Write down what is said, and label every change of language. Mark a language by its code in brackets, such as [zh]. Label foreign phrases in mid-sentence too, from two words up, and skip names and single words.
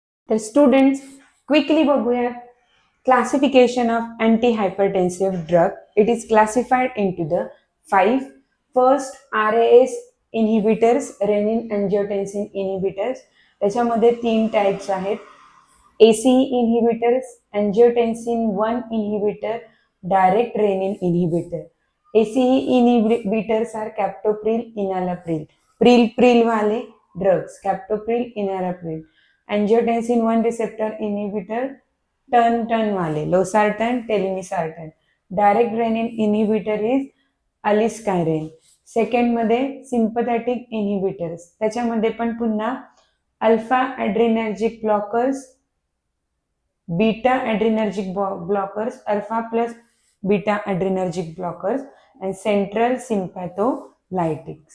[mr] तर [en] students quickly [mr] बघूया [en] classification of antihypertensive drug. It is classified into the five. First, RAS inhibitors, renin angiotensin inhibitors. [mr] त्याच्यामध्ये तीन टाइप्स आहेत. [en] ACE inhibitors, angiotensin 1 inhibitor, direct renin inhibitor. ACE inhibitors are captopril, enalapril. Pril वाले drugs, captopril, enalapril. Angiotensin 1 receptor inhibitor, [mr] टर्न वाले लोसार्टन टेलिमिसार्टन. [en] direct renin inhibitor is aliskiren. [mr] सेकंड मध्ये [en] sympathetic inhibitors, [mr] त्याच्यामध्ये पण पुन्हा [en] alpha adrenergic blockers, beta adrenergic blockers, alpha plus beta adrenergic blockers and central sympatholytics.